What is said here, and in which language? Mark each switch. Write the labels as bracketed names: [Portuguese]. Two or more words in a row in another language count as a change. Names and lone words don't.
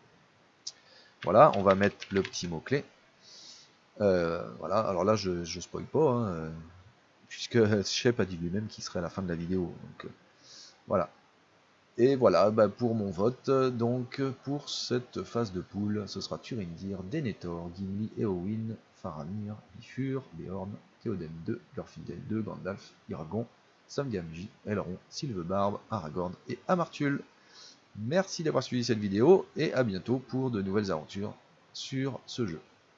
[French] Voilà, on va mettre le petit mot-clé. Voilà, alors là je spoil pas, hein, puisque Shep a dit lui-même qu'il serait à la fin de la vidéo. Donc voilà. Et voilà, bah, pour mon vote, donc pour cette phase de poule, ce sera Turindir, Denethor, Gimli, Éowyn, Faramir, Bifur, Beorn, Théoden 2, Glorfindel 2, Gandalf, Irgon, Sam Gamgee, Elrond, Sylvebarbe, Aragorn et Amartul. Merci d'avoir suivi cette vidéo et à bientôt pour de nouvelles aventures sur ce jeu.